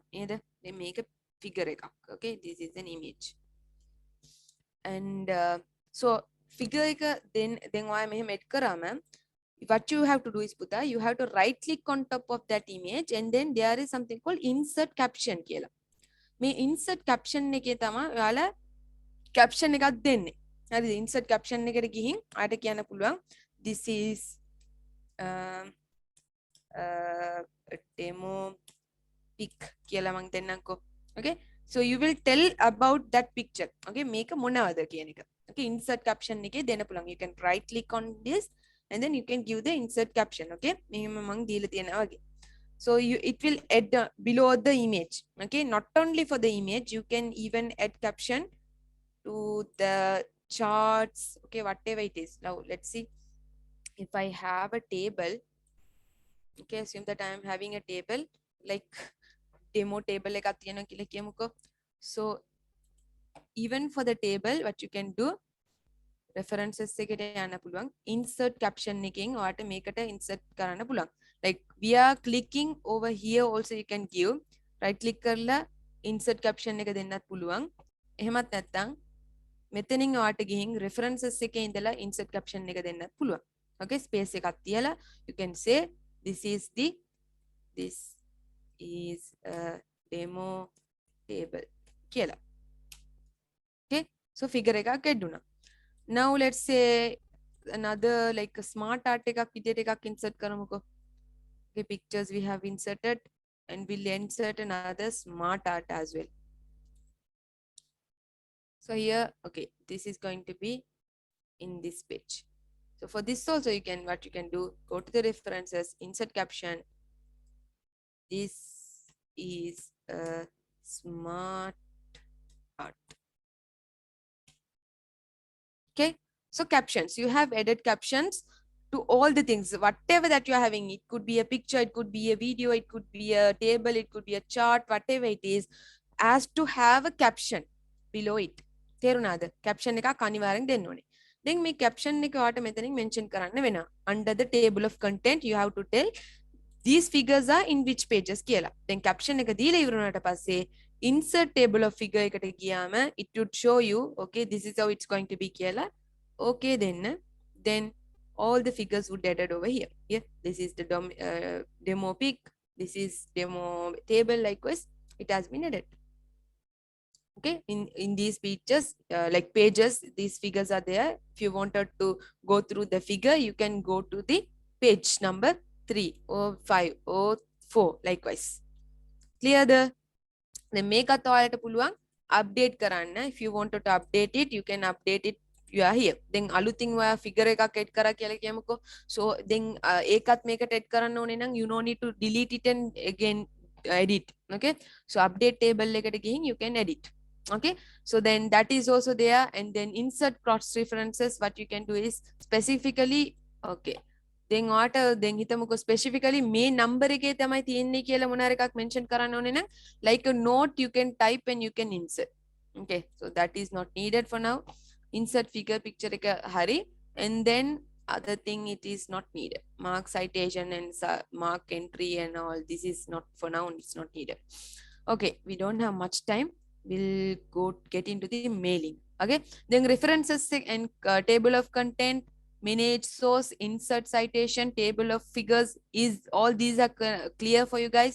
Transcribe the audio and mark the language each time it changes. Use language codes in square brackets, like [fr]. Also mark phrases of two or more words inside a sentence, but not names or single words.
[en] And they make a figure. Okay, this is an image. And so figure then why I made karama. What you have to do is Puta, you have to right click on top of that image, and then there is something called insert caption කියලා. [si] මේ [en] insert caption [si] එකේ තමයි ඔයාලා caption එකක් දෙන්නේ. හරිද? [en] insert caption [si] එකට ගිහින් ආට කියන්න පුළුවන් [en] this is demo pic [si] කියලා මං දෙන්නම්කෝ. [en] Okay, so you will tell about that picture. [si] Okay, මේක මොනවද කියන එක. Okay, [en] insert caption [si] එකේ දෙන්න පුළුවන්. [en] You can right click on this and then you can give the insert caption. [si] Okay, මෙහෙම මං දීලා තියෙනවා වගේ. [en] So it will add below the image. Okay, not only for the image, you can even add caption to the charts. Okay, whatever it is. Now let's see. If I have a table, okay, assume that I am having a table like demo table [si] එකක් තියෙනවා කියලා කියමුකෝ. [en] So even for the table, what you can do, references [si] එකට යන්න පුළුවන්. [en] Insert caption [si] එකෙන් ඔයාට මේකට insert කරන්න පුළුවන්. [en] Like we are clicking over here also, you can give right click කරලා insert caption [si] එක දෙන්නත් පුළුවන්. එහෙමත් නැත්නම් මෙතනින් ඔයාට ගිහින් references එකේ ඉඳලා [en] insert caption [si] එක දෙන්නත් පුළුවන්. [en] Okay, space [si] එකක් තියලා [en] you can say this is a demo table කියලා. Okay, so figure [si] එකක් ඇඩුණා. [en] Now let's say another like a smart art [si] එකක් විදියට එකක් insert කරමුකෝ. [en] Okay, pictures we have inserted, and we'll insert another smart art as well. So here, okay, this is going to be in this page. So for this also you can, what you can do, go to the references, insert caption. This is a smart art. Okay, so captions, you have added captions to all the things, whatever that you are having. It could be a picture, it could be a video, it could be a table, it could be a chart, whatever it is, as to have a caption below it. [si] තේරුණාද? caption එකක් අනිවාර්යෙන් දෙන්න ඕනේ. then මේ caption එක ඔයාට මෙතනින් mention කරන්න වෙනවා. [en] under the table of content you have to tell these figures are in which pages කියලා. then caption [si] එක දීලා ඉවර වුණාට පස්සේ [en] insert table of figure [si] එකට ගියාම [en] it would show you, okay, this is how it's going to be කියලා. okay, then all the figures would added over here. Yeah, this is the demo pic, this is demo table, likewise it has been added. Okay, in these pages, like pages, these figures are there. If you wanted to go through the figure, you can go to the page number 3 or 5 or 4, likewise. Clear the [si] මේකත් ඔයාලට පුළුවන් update කරන්න. [en] if you wanted to update it, you can update it. you are here. [si] then අලුතින් ඔයා figure එකක් add කරා කියලා කියමුකෝ. [en] so then [si] ඒකත් මේකට add කරන්න ඕනේ නම් [en] you no need to delete it and again edit. okay, so update table [si] එකට ගිහින් [en] you can edit. okay, so then that is also there. and then insert cross references, what you can do is specifically, okay, then what then [si] හිතමුකෝ specifically මේ number එකේ තමයි තියෙන්නේ කියලා මොනාර එකක් mention කරන්න ඕනේ නම් [en] like a note you can type and you can insert. okay, so that is not needed for now. insert figure picture [si] එක හරි. [en] and then other thing it is not needed. mark citation and mark entry and all, this is not for now, it's not needed. okay, we don't have much time, we'll go get into the mailing. okay, then references and table of content, manage source, insert citation, table of figures, is all these are clear for you guys?